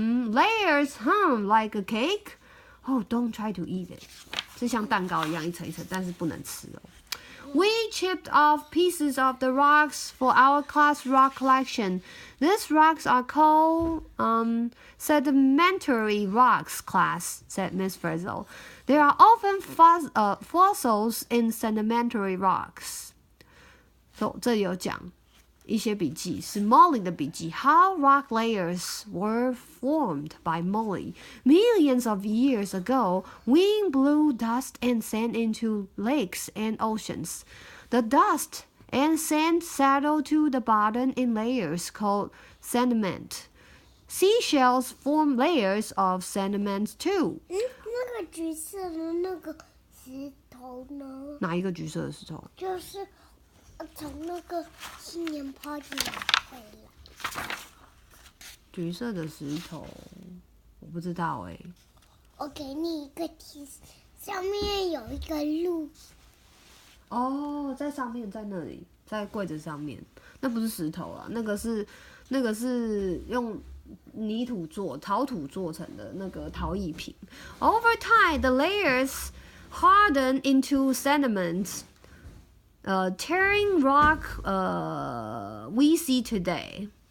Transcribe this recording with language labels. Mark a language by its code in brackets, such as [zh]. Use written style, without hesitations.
[en] Layers hum like a cake. Oh, don't try to eat it， [zh] 是像蛋糕一样一层一层，但是不能吃哦。 [en] We chipped off pieces of the rocks for our class rock collection. These rocks are called sedimentary rocks, class, said Miss Frizzle. There are often fossils in sedimentary rocks. So [zh] 这里有讲一些笔记，是 Molly 的笔记。 [en] How rock layers were formed by Molly. Millions of years ago, wind blew dust and sand into lakes and oceans. The dust and sand settled to the bottom in layers called sediment. Seashells form layers of sediment too. [zh] 那个橘色的那个石头呢？哪一个橘色的石头？就是从那个新年 party 回来。橘色的石头，我不知道哎。我给你一个提示，上面有一个路。哦，在上面，在那里，在柜子上面，那不是石头啊，那个是用泥土陶土做成的那个陶艺品。 [en] Over time, the layers hardened into sediments, tearing rock we see today.